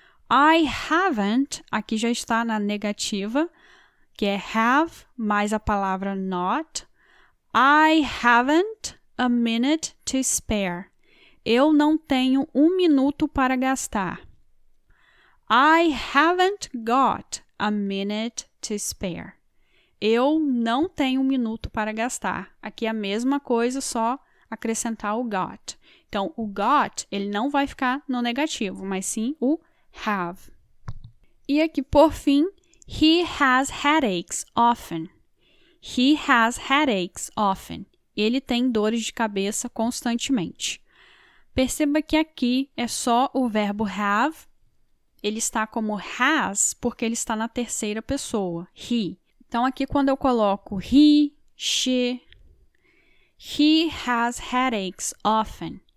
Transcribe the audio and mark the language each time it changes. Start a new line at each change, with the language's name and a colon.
Portuguese: I haven't, aqui já está na negativa, que é have mais a palavra not.
English: I haven't a minute to spare.
Portuguese: Eu não tenho 1 minuto para gastar.
English: I haven't got a minute to spare.
Portuguese: Eu não tenho 1 minuto para gastar. Aqui é a mesma coisa, só acrescentar o got. Então, o got, ele não vai ficar no negativo, mas sim o have. E aqui, por fim,
English: he has headaches often. He has headaches often.
Portuguese: Ele tem dores de cabeça constantemente. Perceba que aqui é só o verbo have. Ele está como has porque ele está na terceira pessoa, he. Então, aqui quando eu coloco
English: he, she, he has headaches often.